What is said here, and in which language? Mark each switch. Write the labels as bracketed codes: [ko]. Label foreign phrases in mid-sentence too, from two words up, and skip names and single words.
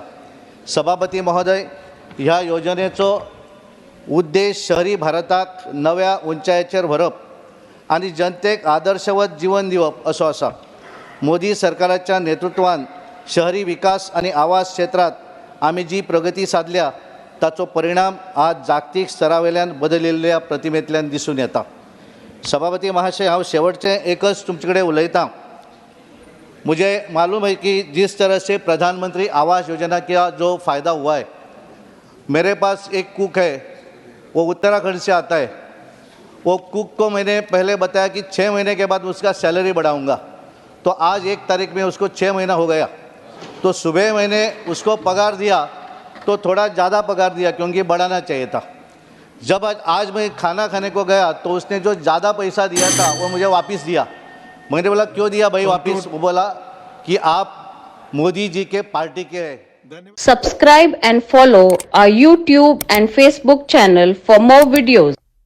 [kok] सभापती महोदय, ह्या योजनेचो उद्देश शहरी भारताक नव्या उंचायेचेर व्हरप आणि जनतेक आदर्शवत जीवन दिवप असो आसा. मोदी सरकाराच्या नेतृत्वान शहरी विकास आणि आवास क्षेत्रात आमी जी प्रगती साधल्या ताचो परिणाम आज जागतीक स्तरावेल्यान बदलिल्ल्या प्रतिमेंतल्यान दिसून येता. सभापती महाशय, हांव शेवटचें एकच तुमचे कडेन उलयतां. [hi] मुझे मालूम है कि जिस तरह से प्रधानमंत्री आवास योजना का जो फ़ायदा हुआ है, मेरे पास एक कुक है, वो उत्तराखंड से आता है. वो कुक को मैंने पहले बताया कि 6 महीने के बाद उसका सैलरी बढ़ाऊंगा, तो आज 1 तारीख में उसको 6 महीना हो गया तो सुबह मैंने उसको पगार दिया तो थोड़ा ज़्यादा पगार दिया क्योंकि बढ़ाना चाहिए था। जब आज मैं खाना खाने को गया तो उसने जो ज़्यादा पैसा दिया था वो मुझे वापस दिया। मैंने बोला क्यों दिया भाई वापस? वो बोला कि आप मोदी जी के पार्टी के हैं। [en] Subscribe and follow our YouTube and Facebook channel for more videos.